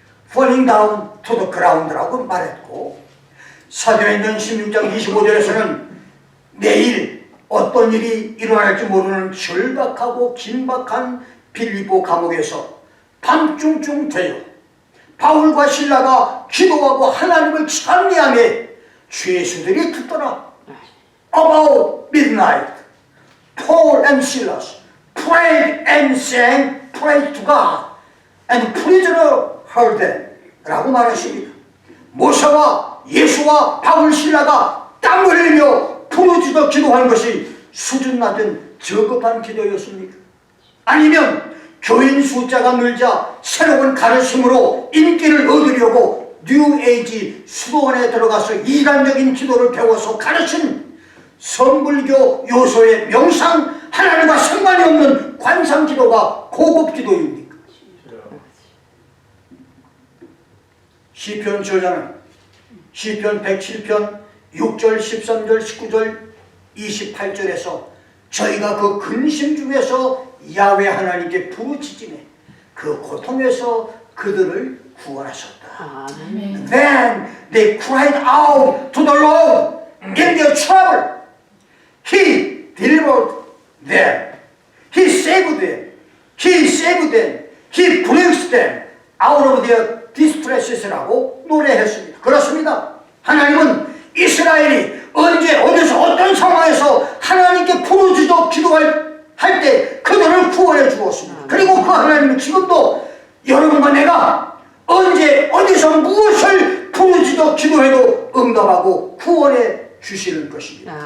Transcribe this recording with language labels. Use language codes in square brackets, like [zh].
[en] falling down to the ground [ko] 라고 말했고, 사도행전 16장 25절에서는 내일 어떤 일이 일어날지 모르는 절박하고 긴박한 빌립보 감옥에서 밤중쯤 되어 바울과 실라가 기도하고 하나님을 찬미하며 죄수들이 듣더라. [en] About midnight, Paul and Silas prayed and sang praise to God, and the prisoner heard them. [ko] 라고 말하십니다. 모세와 예수와 바울 신라가 땀 흘리며 부르짖어 기도한 것이 수준 낮은 저급한 기도였습니까? 아니면 교인 숫자가 늘자 새로운 가르침으로 인기를 얻으려고 뉴에이지 수도원에 들어가서 이단적인 기도를 배워서 가르친 선불교 요소의 명상, 하나님과 상관이 없는 관상기도가 고급기도입니까? 시편 저자는 시편 107편 6절, 13절, 19절, 28절에서 저희가 그 근심 중에서 야훼 하나님께 부르짖으며 그 고통에서 그들을 구원하셨다. 아멘. [en] Then they cried out to the Lord in their trouble. He delivered them. He saved them. He saved them. He brings them out of their distresses.라고 [ko] 노래했습니다. 그렇습니다. 하나님은 이스라엘이 언제 어디서 어떤 상황에서 하나님께 부르짖어 기도할 때 그들을 구원해 주었습니다. 그리고 그 하나님은 지금도 여러분과 내가 언제 어디서 무엇을 부르짖어 기도해도 응답하고 구원해 주시는 것입니다.